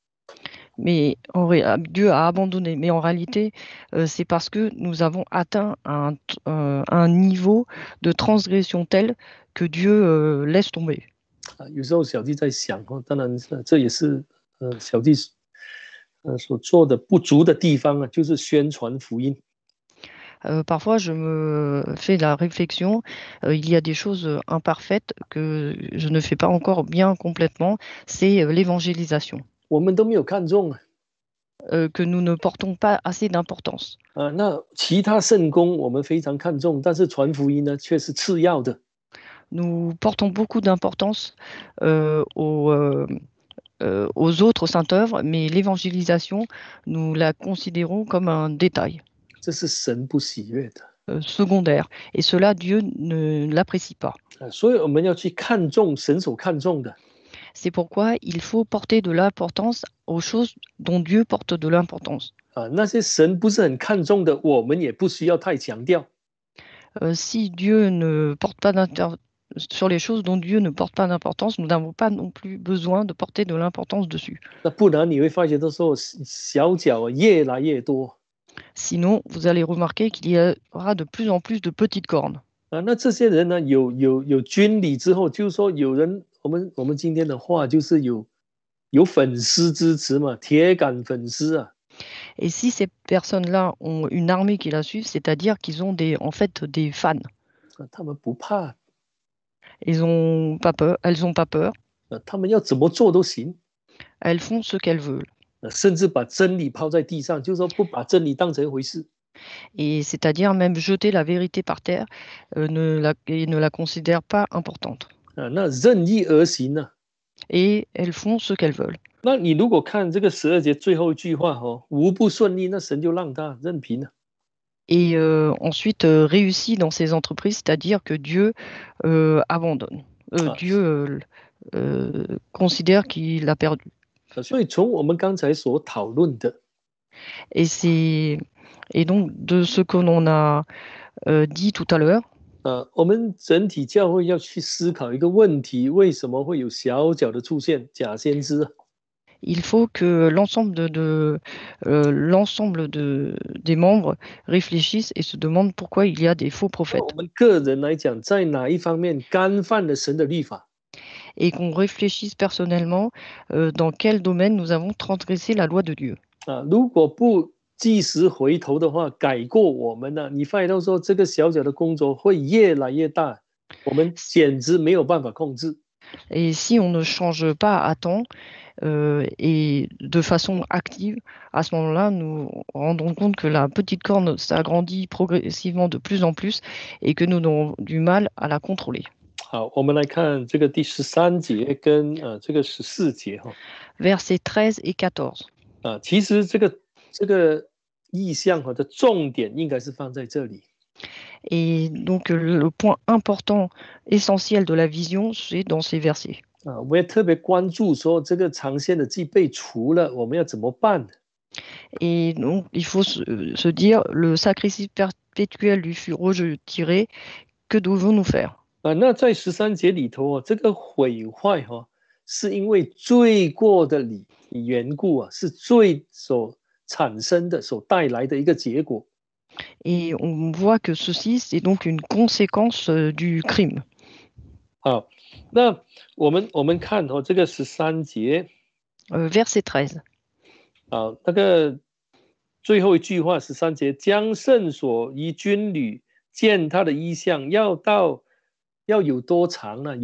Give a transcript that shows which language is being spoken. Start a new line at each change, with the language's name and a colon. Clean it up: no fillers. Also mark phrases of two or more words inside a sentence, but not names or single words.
French: Mais Dieu a abandonné. Mais en réalité, c'est parce que nous avons atteint un niveau de transgression tel que Dieu laisse tomber.
Chinese: 有时候小弟在想当然这也是小弟所做的不足的地方啊，就是宣传福音。
French: Parfois, je me fais la réflexion, il y a des choses imparfaites que je ne fais pas encore bien complètement, c'est l'évangélisation,
Chinese: 我们都没有看重啊。
French: que nous ne portons pas assez d'importance.
Chinese: 那其他圣功我们非常看重，但是传福音呢却是次要的。
French: Nous portons beaucoup d'importance aux autres saintes œuvres, mais l'évangélisation, nous la considérons comme un détail
Chinese: 这是神不喜悦的。
French: secondaire. Et cela, Dieu ne l'apprécie pas.
Chinese: 所以我们要去看重神所看重的。
French: C'est pourquoi il faut porter de l'importance aux choses dont Dieu porte de l'importance.
Chinese: 那些神不是很看重的，我们也不需要太强调。
French: Si Dieu ne porte pas sur les choses dont Dieu ne porte pas d'importance, nous n'avons pas non plus besoin de porter de l'importance dessus.
Chinese: 那不然你会发觉到说小角越来越多。
French: Sinon, vous allez remarquer qu'il y aura de plus en plus de petites cornes.
Chinese: 那这些人呢，有军礼之后，就是说有人，我们今天的话就是有粉丝支持嘛，铁杆粉丝啊。
French: Et si ces personnes-là ont une armée qui la suit, c'est-à-dire qu'ils ont en fait des fans.
Chinese: 他们不怕。
French: Elles n'ont pas peur.
Chinese: 他们要怎么做都行。
French: Elles font ce qu'elles veulent.
Chinese: 甚至把真理抛在地上，就是说不把真理当成一回事。
French: Et c'est-à-dire même jeter la vérité par terre et ne la considèrent pas importante.
Chinese: 那任意而行呢。
French: Et elles font ce qu'elles veulent.
Chinese: 那你如果看这个12节最后一句话无不顺利，那神就让他任凭了。
French: Et ensuite réussit dans ses entreprises, c'est-à-dire que Dieu abandonne. Dieu considère qu'il a perdu.
Chinese: 所以从我们刚才所讨论的，
French: Et donc de ce que l'on a dit tout à l'heure,
Chinese: 我们整体教会要去思考一个问题：为什么会有小角的出现假先知？
French: il faut que l'ensemble des membres réfléchissent et se demandent pourquoi il y a des faux prophètes.
Chinese: 我们个人来讲，在哪一方面干犯了神的律法？
French: Et qu'on réfléchisse personnellement dans quel domaine nous avons transgressé la loi de Dieu.
Chinese: 如果不及时回头的话，改过我们呢，你发现到说这个小角的工作会越来越大，我们简直没有办法控制。
French: Et si on ne change pas à temps et de façon active, à ce moment-là, nous rendons compte que la petite corne s'agrandit progressivement de plus en plus et que nous aurons du mal à la contrôler.
Chinese: 好，我们来看这个第13节跟这个14节
French: Versets 13 et 14.
Chinese: 其实这个意象的重点应该是放在这里。
French: Et donc le point important, essentiel de la vision, c'est dans ces versets.
Chinese: 我们也特别关注说这个长线的祭被除了，我们要怎么办？
French: Et donc il faut se dire, le sacrifice perpétuel lui fut retiré, que devons-nous faire?
Chinese: 那在13节里头这个毁坏是因为罪过的缘故是罪所产生的、所带来的一个结果。
French: Et on voit que ceci, c'est donc une conséquence du crime.
Chinese: 好，那我们看这个13节
French: ，verset 13.
Chinese: 好，那个最后一句话13节，将圣所与军旅见他的意象，要有多长呢？